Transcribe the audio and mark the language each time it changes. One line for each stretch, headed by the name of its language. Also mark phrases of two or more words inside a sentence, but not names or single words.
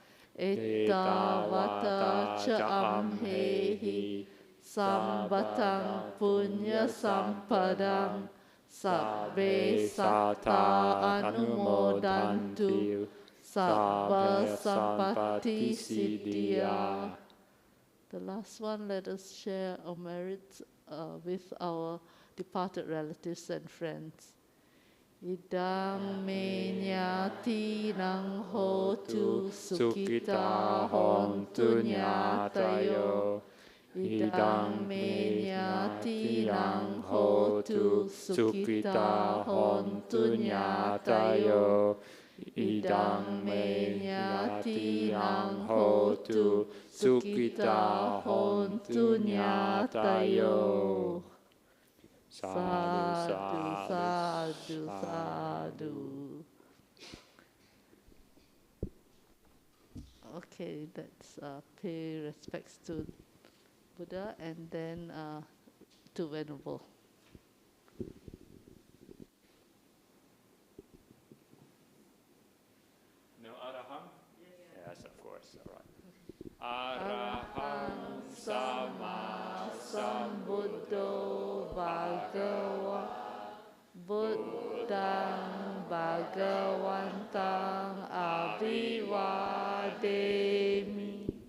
Pali: Ettavata cha amhehi sambatang punya sampadang sabbe satta anumodantu sabba sampatti siddhya.
English: The last one, let us share our merits with our departed relatives and friends.
Pali: Idang me nyati nang hotu sukita hontu nyatayo. Idang me nyati nang hotu sukita hontu nyatayo. Idang me nyati nang hotu sukita hontu nyatayo. Sadhu, sadhu, sadhu.
English: Okay, let's pay respects to Buddha and then to Venerable. No Araham? Yes, of course. All right.
Pali: Araham Sama Sambuddho Bhagava Buddhang Bhagavantang Abhivademi.